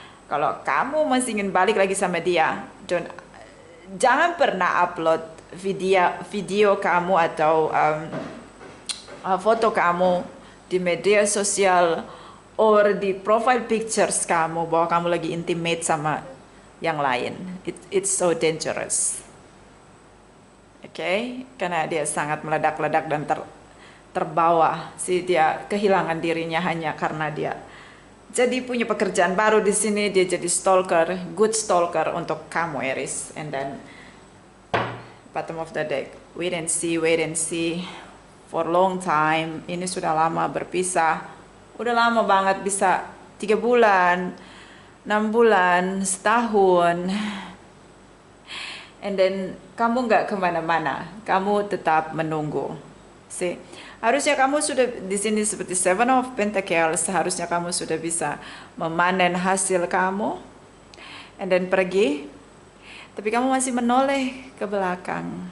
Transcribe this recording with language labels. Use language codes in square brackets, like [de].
[id] Kalau kamu masih ingin balik lagi sama dia, jangan pernah upload video kamu atau foto kamu di media sosial or di profile pictures kamu bahwa kamu lagi intimate sama yang lain. [en] It's so dangerous. [id] Oke, karena dia sangat meledak-ledak dan terbawa. Dia kehilangan dirinya hanya karena dia jadi punya pekerjaan baru di sini. Dia jadi stalker, good stalker untuk kamu, Aries. [en] And then bottom of the deck, wait and see for long time. [id] Ini sudah lama berpisah, udah lama banget, bisa 3 bulan, 6 bulan, setahun. And then kamu nggak kemana-mana, kamu tetap menunggu. Harusnya kamu sudah di sini seperti Seven of Pentacles, seharusnya kamu sudah bisa memanen hasil kamu, and then pergi, tapi kamu masih menoleh ke belakang.